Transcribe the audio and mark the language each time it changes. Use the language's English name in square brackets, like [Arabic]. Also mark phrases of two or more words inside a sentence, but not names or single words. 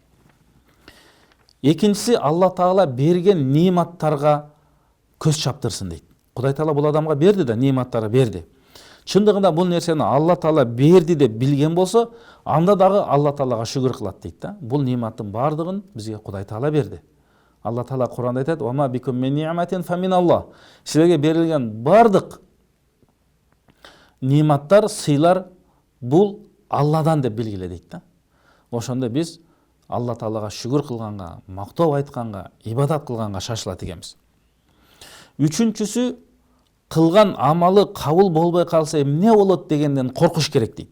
[Kyrgyz] Экинчиси Алла Таала берген нематтарга көз чаптырсын дейт. Кудай Таала бул адамга берди да, нематтары берди. Чындыгында бул нерсени Алла Таала берди деп билген болсо, анда дагы Алла Таалага шүгүр кылат дейт да. Бул нематтын бардыгын бизге Кудай Таала берди. Алла Таала Куранда айтат: [Arabic] "وما بكم من نعمة فمن الله". [Kyrgyz] Силерге берилген бардык нематтар, сыйлар бул Алладан деп билгиле дейт да. Ошондо биз Алла Таалага шүгүр кылганга, мактоо айтканга, ибадат кылганга шашылат экенбиз. Үчүнчүсү, кылган амалы кабыл болбой калса эмне болот дегенден коркуш керек дейт.